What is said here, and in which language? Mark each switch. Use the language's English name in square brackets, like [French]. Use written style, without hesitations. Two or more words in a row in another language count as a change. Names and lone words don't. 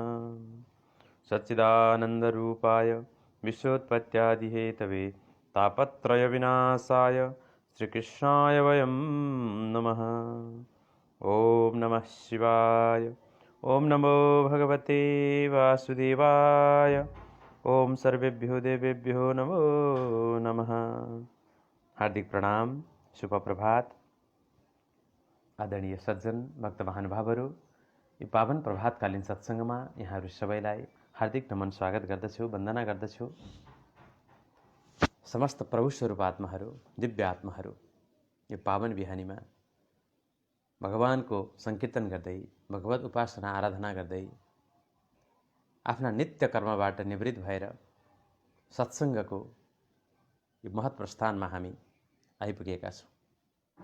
[Sanskrit] सच्चिदानन्दरूपाय विश्वोत्पत्त्यादिहेतवे तापत्रयविनाशाय श्रीकृष्णाय वयं नमः। ॐ नमः शिवाय। ॐ नमो भगवते वासुदेवाय। ॐ सर्वेभ्यो देवेभ्यो नमो नमः। [Nepali] हार्दिक प्रणाम, शुभ प्रभात। आदरणीय सज्जन भक्त महानुभावहरू, यो पावन प्रभातकालीन सत्सङ्गमा यहाँहरू सबैलाई हार्दिक नमन स्वागत गर्दछु, वन्दना गर्दछु। समस्त प्रभु स्वरूप आत्माहरू, दिव्य आत्माहरू यो पावन बिहानीमा भगवानको संकीर्तन गर्दै, भगवत उपासना आराधना गर्दै, आफ्ना नित्य कर्मबाट निवृत्त भएर सत्सङ्गको यो महत् प्रस्थानमा हामी आइपुगेका छौँ।